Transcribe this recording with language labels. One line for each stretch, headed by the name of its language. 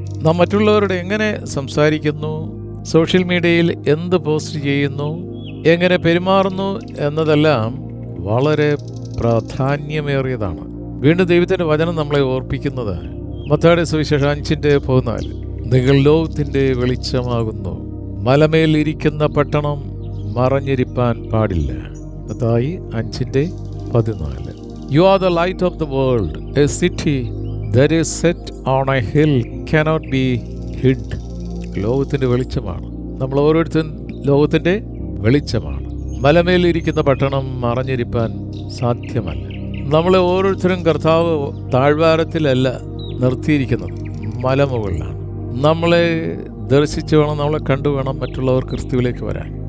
Malayalam: നാം മറ്റുള്ളവരോട് എങ്ങനെ സംസാരിക്കുന്നു, സോഷ്യൽ മീഡിയയിൽ എന്ത് പോസ്റ്റ് ചെയ്യുന്നു, എങ്ങനെ പെരുമാറുന്നു എന്നതെല്ലാം വളരെ പ്രാധാന്യമേറിയതാണ്. വീണ്ടും ദൈവത്തിൻ്റെ വചനം നമ്മളെ ഓർപ്പിക്കുന്നത് മത്തായിയുടെ സുവിശേഷം 5:14, നിങ്ങൾ ലോകത്തിൻ്റെ വെളിച്ചമാകുന്നു, മലമേൽ ഇരിക്കുന്ന പട്ടണം മറഞ്ഞിരിപ്പാൻ പാടില്ല. Mathai 5:14.
English: You are the light of the world. A city that is set on a hill cannot be hid.
Malayalam: ലോകത്തിൻ്റെ വെളിച്ചമാണ്. നമ്മൾ ഓരോരുത്തരും ലോകത്തിൻ്റെ വെളിച്ചമാണ്. മലമേലിരിക്കുന്ന പട്ടണം മറഞ്ഞിരിപ്പാൻ സാധ്യമല്ല. നമ്മളെ ഓരോരുത്തരും കർത്താവ് താഴ്വാരത്തിലല്ല നിർത്തിയിരിക്കുന്നത്, മലമുകളിലാണ്. നമ്മളെ ദർശിച്ചു വേണം, നമ്മളെ കണ്ടു വേണം മറ്റുള്ളവർ ക്രിസ്തുവിലേക്ക് വരാൻ.